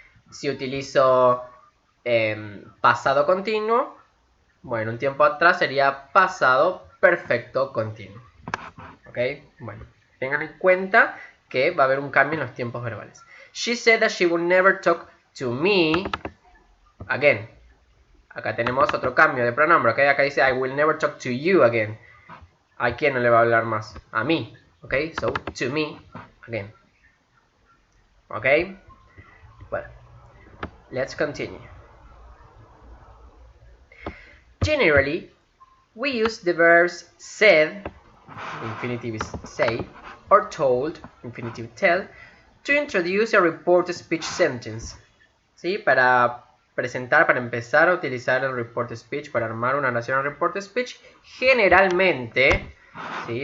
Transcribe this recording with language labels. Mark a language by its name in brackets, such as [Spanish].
[Spanish] Si utilizo pasado continuo, bueno, un tiempo atrás sería pasado perfecto continuo. ¿Ok? Bueno, tengan en cuenta que va a haber un cambio en los tiempos verbales. [English] She said that she would never talk to me again. [Spanish] Acá tenemos otro cambio de pronombre, ¿ok? Acá dice [English] I will never talk to you again. [Spanish] ¿A quién no le va a hablar más? A mí, [English] ¿ok? So, to me again. ¿Ok? Well, let's continue. Generally, we use the verbs said, infinitive is say, or told, infinitive tell, to introduce a report speech sentence. ¿Sí? [Spanish] Para presentar, para empezar a utilizar el report speech, para armar una oración en report speech, generalmente, ¿sí?